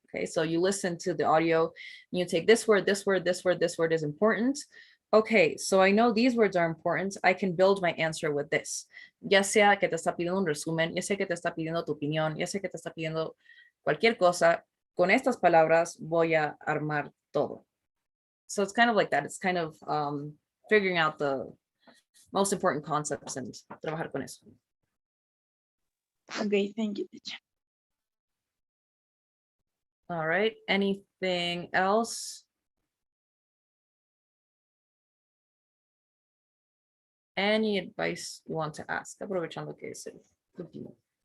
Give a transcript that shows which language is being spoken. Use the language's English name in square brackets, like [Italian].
[English] Okay, so you listen to the audio, and you take this word, this word, this word, this word is important. Okay, so I know these words are important. I can build my answer with this. [Spanish] Ya sea que te está pidiendo un resumen, ya sea que te está pidiendo tu opinión, ya sea que te está pidiendo cualquier cosa, con estas palabras voy a armar todo. [English] So it's kind of like that. It's kind of figuring out the most important concepts and [Spanish] trabajar con eso. [English] Okay, thank you, teacher. All right, anything else? Any advice you want to ask? [Spanish] Aprovechando que es el último.